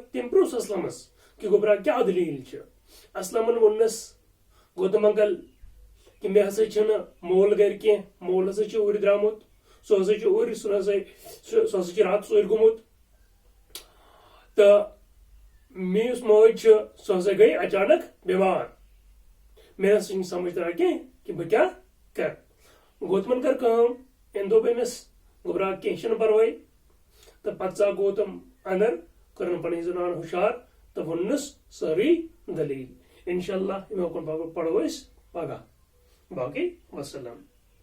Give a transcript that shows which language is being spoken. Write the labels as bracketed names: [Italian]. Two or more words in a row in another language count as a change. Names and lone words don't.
[Kashmiri] تم پرس اسلمس کہ گوبرا کیا دلیل. اسلمن ونس گوتم انکل کہ مے ہسا چھ مول گر کی. مول ہسا اور درامت. سہ ہسا اور سہ ہسا رات اور گومت. تو میس ماج سہ ہسا گئی اچانک بیمار. مے ہسا سمجھ تران کہ بہ کیا کر. گوتمن کر کام ام دوپ امس گوبرا کی پرواے. تو پتہ ژاو گوتم اندر کرن پنہ زنان ہوشیار تو ونس ساری دلیل. انشاءاللہ امہ کن پڑھو اس پگہ. باقی وسلام.